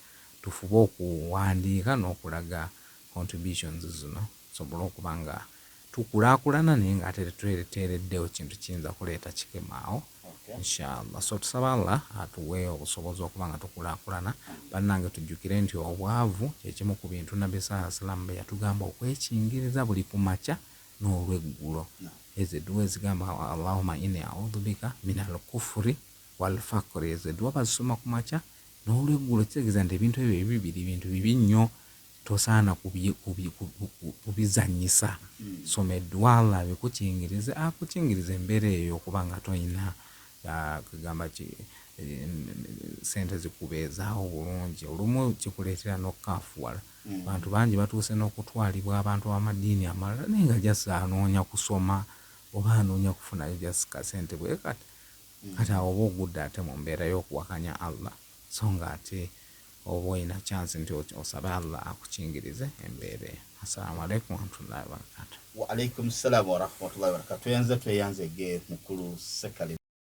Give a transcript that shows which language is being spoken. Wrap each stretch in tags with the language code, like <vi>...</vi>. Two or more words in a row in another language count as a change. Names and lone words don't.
<lg>Tufube okuwandiika n'okulaga contributions zino tusobole okuba nga tukulaakulana naye ng'ate tetuteereddewo kintu kiyinza kuleeta kikemaawo. Inshallah. So tusaba Allah atuwe obusobozi okuba nga tukulaakulana. Bannange tujjukire nti obwavu kyekimu ku bintu Nabbi</lg> <ar>صلى الله عليه وسلم</ar> <lg>bye yatugamba okwekingiriza buli ku makya n'olweggulo. Ezo edduwa ezigamba</lg> <ar>اللهم إني أعوذ بك من الكفر والفقر,</ar> <lg>ezo edduwa bazisoma ku makya n'olweggulo kitegeeza nti ebintu ebyo bibiri bintu bibi nnyo tosaana kubizannyisa. Soma edduwa Allah abikukingirize akukingirize embeera eyo okuba nga toyina kugamba sente zikubeezaawo bulungi olumu kikuleetera n'okukaafuwala. Abantu bangi batuuse n'okutwalibwa abantu b'amadiini amalala naye nga jasa anoonya kusoma oba anoonya kufunayo just kasente bwe kati kati awo oba ogudde ate mu mbeera y'okuwakanya Allah so nga ate oba olina chance nti osabe Allah akukingirize embeera eyo.</lg> <ar>السلام عليكم ورحمة الله وبركاته. وعليكم السلام ورحمة الله وبركاته.</ar> <lg>Tweyanze ge mukulu Ssekalema.</lg>